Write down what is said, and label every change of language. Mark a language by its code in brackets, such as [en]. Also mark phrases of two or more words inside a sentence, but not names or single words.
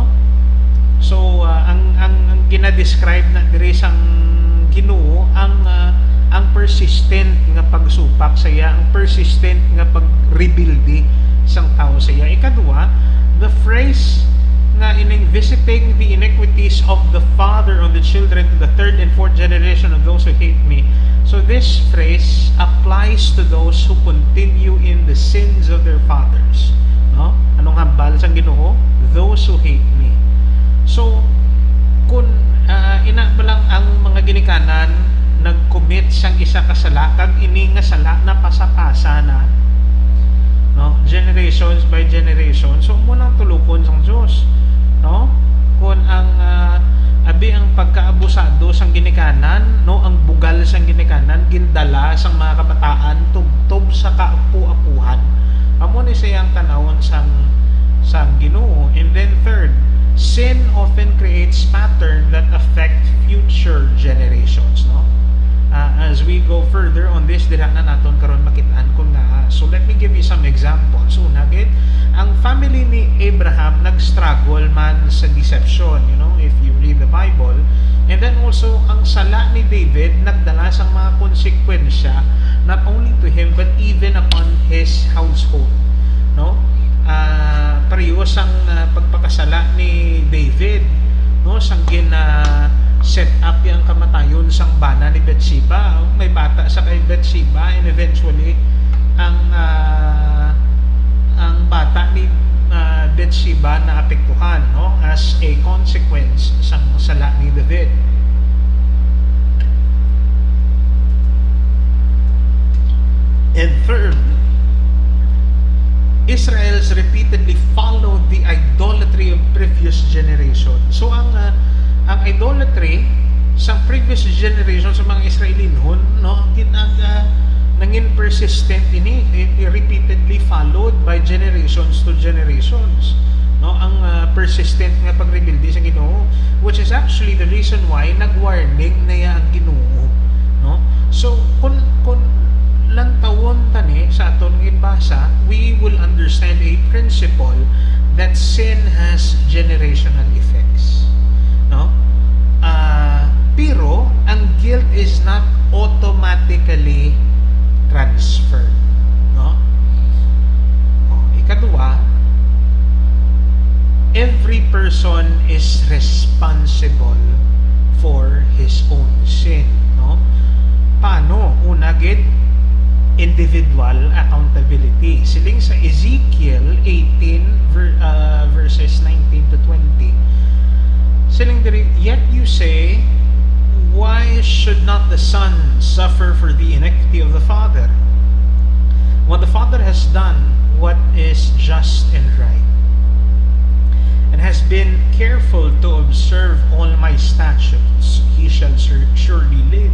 [hil] So ang ginadescribe na dire sang Ginoo ang persistent nga pagsupak sa iya, ang persistent nga pagrebelde sang tao sa iya. Ikadua, [en] the phrase [hil] nga ining [en] visiting the iniquities of the father on the children to the third and fourth generation of those who hate me. So this phrase applies to those who continue in the sins of their fathers no. [hil] Anong hambal sang Ginoo? [en] Those who hate me. [hil] So kung ina ba lang ang mga ginikanan nag-commit sang isa ka sala, kag ini nga sala na pasapasa na no, [en] generations by generation, [hil] so munang tulukon sang Dios no. Kung ang abi ang pagkaabusado sang ginikanan no, ang bugal sang ginikanan gindala sang mga kabataan tubtob sa kaapu-apuhan, amo ni siyang tanawon sang Ginoo. [en] And then third, sin often creates pattern that affect future generations, no? As we go further on this, [hil] dira na naton karon makitaan kung nga. [en] So let me give you some examples. [hil] Una gid, ang family ni Abraham nag-struggle man sa deception, [en] you know, if you read the Bible. And then also, [hil] ang sala ni David nagdala sa mga konsekwensya [en] not only to him but even upon his household, [hil] no? Parehas ang pagpakasala ni David, no, sanggin na set up yung kamatayon sang bana ni Bathsheba. May bata sa kay Bathsheba, and eventually ang bata ni Bathsheba na apektuhan, no, [en] as a consequence [hil] sang sala ni David. [en] And third, Israel's repeatedly followed the idolatry of previous generations. [hil] So ang idolatry sa [en] previous generation [hil] sa mga Israeli noon, no, nangin persistent ini, [en] repeatedly followed by generations to generations, [hil] no, ang persistent nga pagrebuildi sa Ginoo, [en] which is actually the reason why [hil] nagwarning na ya ang Ginoo, no. So kung lantawon tani sa aton ginbasa, [en] we will understand a principle that sin has generational effects, no. Pero ang guilt is not automatically transferred, no. Ikadua, every person is responsible for his own sin, no. [hil] Paano? Una gid, [en] individual accountability. [hil] Siling sa Ezekiel 18 verses 19 to 20. Siling diri, [en] yet you say, why should not the son suffer for the iniquity of the father? When the father has done what is just and right, and has been careful to observe all my statutes, he shall surely live.